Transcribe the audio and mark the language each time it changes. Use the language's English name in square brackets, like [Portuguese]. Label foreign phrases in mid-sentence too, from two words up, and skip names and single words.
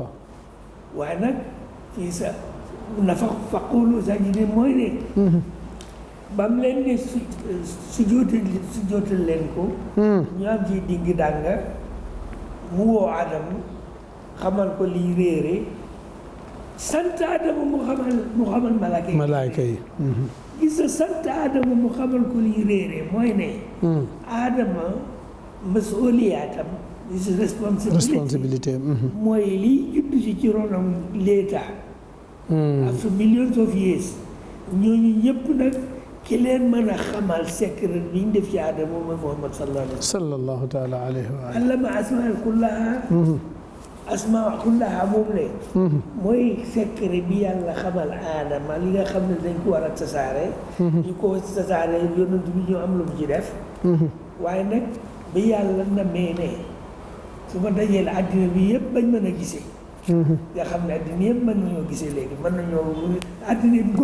[Wolof] waaye nag fii sa nafax fa [Arabic] قولوا ساجدين [Wolof] mooy ne bam leen ne su jootal leen ko ñu am ci digg dànga mu woo Adama xamal ko liy réere sant Adama mu xamal malaaka yi gis nga sant Adama mu xamal ko liy réere mooy ne Adama masuliyaatam responsabilité. mooy liy judd ci ronam l'état [English] after millions of years [Wolof] ñooñu ñëpp nag ki leen mën a xamal secret bi ñu def ci Adama mooy Muhammad [Arabic] صلى الله تعالى عليه وعلى آله. علّم الأسماء كلها [Wolof] moom le mooy secret bi yàlla xamal Adama li nga xam ne dañ ko war a tasaare ñu ko tasaare yonent bi ñoo am lu mu ci def waaye nag bi yàlla namee ne su ma dajee la àddina bi yëpp bañ mën a gisee nga xam ne àddina yëpp mën nañoo gisee léegi mën nañoo àddina bi